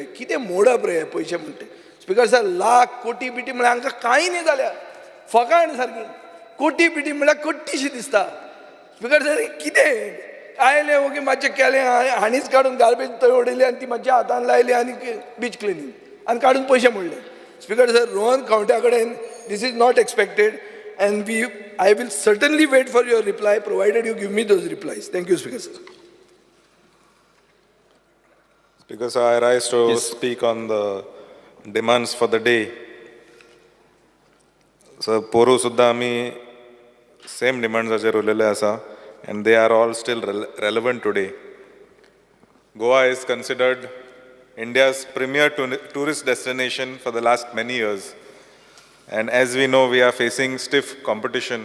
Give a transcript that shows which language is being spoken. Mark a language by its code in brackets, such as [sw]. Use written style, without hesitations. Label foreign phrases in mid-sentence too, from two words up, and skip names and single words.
[kok] कितें मोडप रे हे पयशे म्हणटे. स्पीकर सर, लाख कोटी बिटी म्हळ्यार हांकां कांय न्ही जाल्या, फकाण सारकी. कोटी बिटी म्हळ्यार कट्टीशी दिसता. स्पीकर सर, कितें आयले ओके मातशें केलें, हांणीच काडून गार्बेज थंय उडयली आनी ती मातशें हातान लायली आनी [en] beach cleaning [kok] आनी काडून पयशे मोडले. [en] Speaker sir, रोहन खावट्या कडेन this is not expected and I will certainly wait for your reply provided you give me those replies. Thank you, Speaker sir. Speaker sir, I rise to speak on the demands for the day. So [kok] poru sudda ami [en] same demands [kok] acher ulele asa [en] and they are all still relevant today. Goa is considered India's premier tourist destination for the last many years. And as we know, we are facing stiff competition.